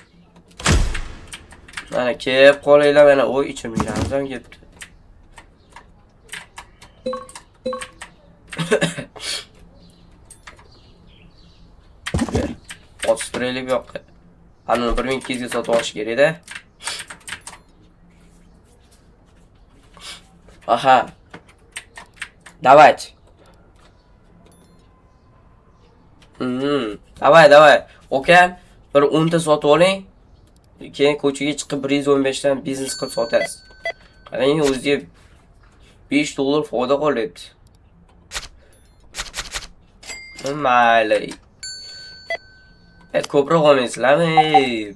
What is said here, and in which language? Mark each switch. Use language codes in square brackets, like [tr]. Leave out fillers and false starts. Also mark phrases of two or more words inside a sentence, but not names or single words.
[uz] Mana kelib qolinglar, mana ichim yuramiz ham ketdi. Oturaylik bu yoqqa. Ana 1200 ga sotib olish kerak-da. Aha. [ru] Давайте. Давай. [uz] Okey. Bir 10 ta sotib oling. Keyin ko'chaga chiqib 115 dan biznes qilib sotasiz. Qarang, o'ziga $5 foyda qolyapti. Mayli. Ko'proq olmaysizlarmi?